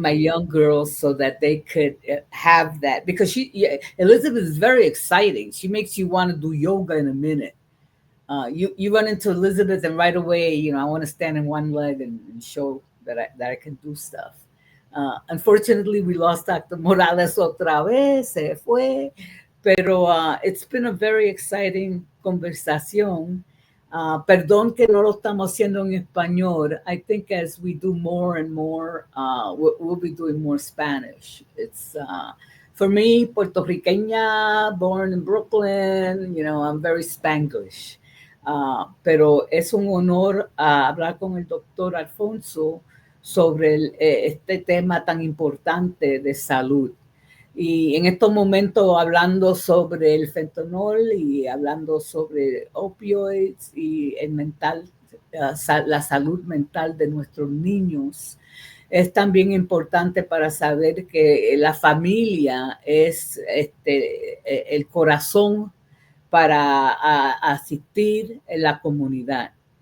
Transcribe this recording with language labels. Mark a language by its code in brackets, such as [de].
[en] my young girls, so that they could have that, because Elizabeth is very exciting. She makes you want to do yoga in a minute. You run into Elizabeth and right away, I want to stand in one leg and show that I can do stuff. Unfortunately, we lost Dr. [es] Morales otra vez, se fue, pero [en] it's been a very exciting [es] conversación. Perdón que no lo estamos haciendo en español. [en] I think as we do more and more, we'll be doing more Spanish. It's for me, Puerto Riqueña, born in Brooklyn, I'm very Spanglish. [es] Pero es un honor hablar con el doctor Alfonso sobre este tema tan importante de salud. Y en estos momentos hablando sobre el fentanol y hablando sobre opioides y la salud mental de nuestros niños, es también importante para saber que la familia es el corazón para asistir en la comunidad.